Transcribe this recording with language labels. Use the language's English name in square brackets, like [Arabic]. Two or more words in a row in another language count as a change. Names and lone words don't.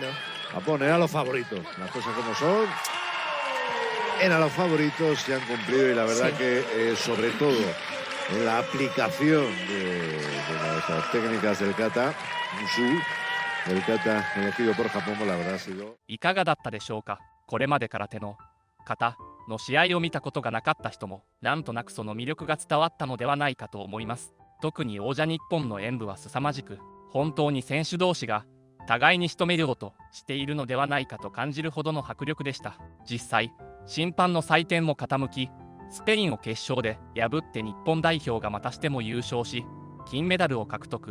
[Spanish] Japón era los favoritos, las cosas como son. Eran los favoritos, se han cumplido, y la verdad que sobre todo en la aplicación de las técnicas del kata, el kata elegido por Japón, la verdad ha sido... [Japanese] いかがだったでしょうか。これまで空手の形の試合を見たことがなかった人もなんとなくその魅力が伝わったのではないかと思います。特に王者日本の演舞は凄まじく、本当に選手同士が互いに仕留めようとしているのではないかと感じるほどの迫力でした。実際審判の採点も傾き、スペインを決勝で破って日本代表がまたしても優勝し金メダルを獲得。